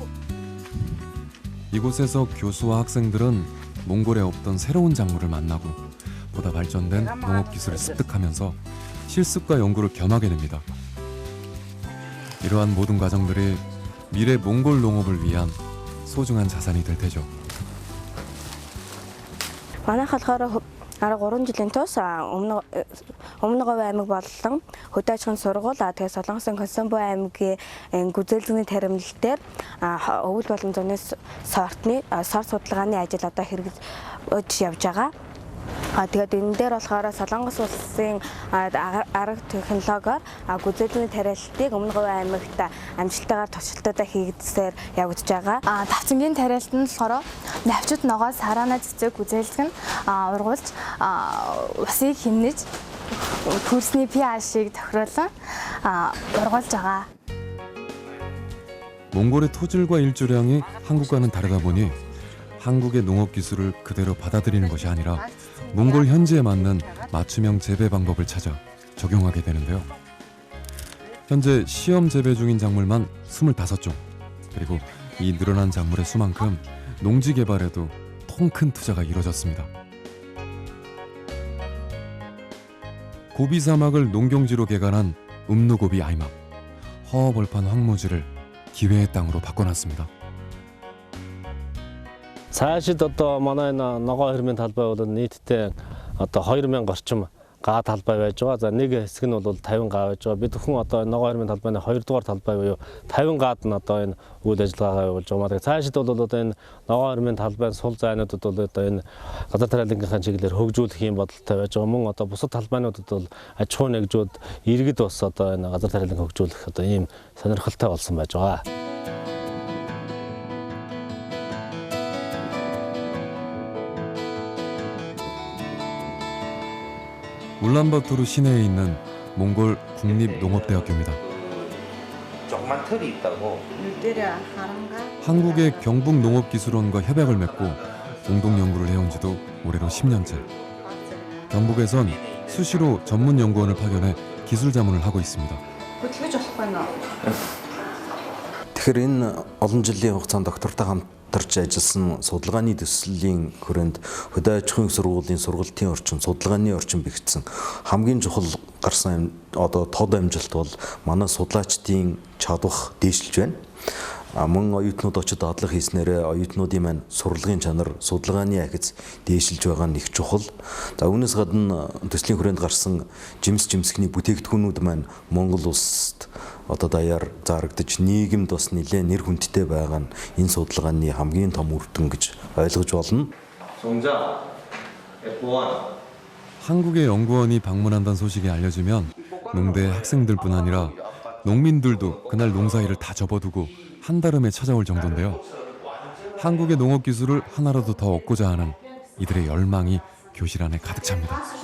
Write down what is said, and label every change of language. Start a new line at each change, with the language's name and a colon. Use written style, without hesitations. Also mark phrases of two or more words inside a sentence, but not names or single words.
Korean: 이곳에서 교수와 학생들은 몽골에 없던 새로운 작물을 만나고 보다 발전된 농업 기술을 습득하면서 실습과 연구를 겸하게 됩니다. 이러한 모든 과정들이 미래 몽골 농업을 위한 소중한 자산이 될 테죠.
Mongolian: Манайх болохоор 13 жилийн турш өмнөгов аймаг болон хөдөө аж ахуйн сургууль тэгээ Солонгосын Консомбо аймгийн гүзээлзэгний таримнал дээр өвөл болон зуны сорт судалгааны ажил одоо хэрэгжиж явж байгаа. Тэгээд энэ дээр болохоор Солонгос улсын арга технологиор гүзээлийн тариалтыг Өмнө Говь аймагт амжилттайгаар туршилтуудаа хийгдсээр явагдаж байгаа. Тавцангийн тариалт нь болохоор навчид ногоос хараана цэцэг гүзээлгэн ургуулж усыг хэмнэж хөрсний pH-ийг тохируулан ургуулж байгаа.
Korean: 몽골의 토질과 일조량이 한국과는 다르다 보니 한국의 농업 기술을 그대로 받아들이는 것이 아니라 몽골 현지에 맞는 맞춤형 재배 방법을 찾아 적용하게 되는데요. 현재 시험 재배 중인 작물만 25종. 그리고 이 늘어난 작물의 수만큼 농지 개발에도 통 큰 투자가 이루어졌습니다. 고비 사막을 농경지로 개간한 음누고비 아이막. 허허벌판 황무지를 기회의 땅으로 바꿔놨습니다.
Mongolian: Цаашид одоо манай ногоо хэрмийн талбай бол нийтдээ одоо 2000 орчим га талбай байж байгаа. За нэг хэсэг нь бол 50 га байж байгаа. Бид бүхэн одоо ногоо хэрмийн талбайны 2 дугаар талбай буюу 50 гаад нь одоо энэ үйл ажиллагаагаа явуулж байгаа. Тэгэхээр цаашид бол одоо энэ ногоо хэрмийн талбайн сул зайнуудад бол одоо энэ газар тариалангийнхаа чиглэлээр хөгжүүлэх юм бодолтой байж байгаа. Мөн одоо бусад талбайнуудад бол аж ахуй нэгжүүд иргэд бас одоо энэ газар тариаланг хөгжүүлэх одоо ийм сонирхолтой болсон байж байгаа.
Korean: 울란바토르 시내에 있는 몽골 국립농업대학교입니다. 조그만 틀이 있다고. 한국의 경북농업기술원과 협약을 맺고 공동 연구를 해온 지도 올해로 10년째. 경북에선 수시로 전문 연구원을 파견해 기술 자문을 하고 있습니다.
Mongolian: Тэгэхээр энэ олон жилийн хугацаанд доктортой хамтарч ажилласан судалгааны төслийн хүрээнд хөдөө аж ахуйн сургуулийн сургалтын орчин, судалгааны орчин бэхжсэн хамгийн чухал гарсан одоо тод амжилт бол манай судлаачдын чадвах дээшилж байна. Мөн оюутнууд очиж дадлага хийснээр оюутнуудын маань сурлагын чанар, судалгааны ахиц дээшилж байгаа нь их чухал. За үүнээс гадна төслийн хүрээнд гарсан жимсгний бүтээгдэхүүнүүд маань Монгол улсад одоо даяар зарагдаж нийгэмд бас нэлээд нэр хүндтэй байгаа нь энэ судалгааны хамгийн том үр дүн гэж ойлгож болно.
Korean: 한국의 연구원이 방문한다는 소식이 알려지면 농대 학생들뿐 아니라 농민들도 그날 농사일을 다 접어두고 한달음에 찾아올 정도인데요. 한국의 농업 기술을 하나라도 더 얻고자 하는 이들의 열망이 교실 안에 가득 찹니다.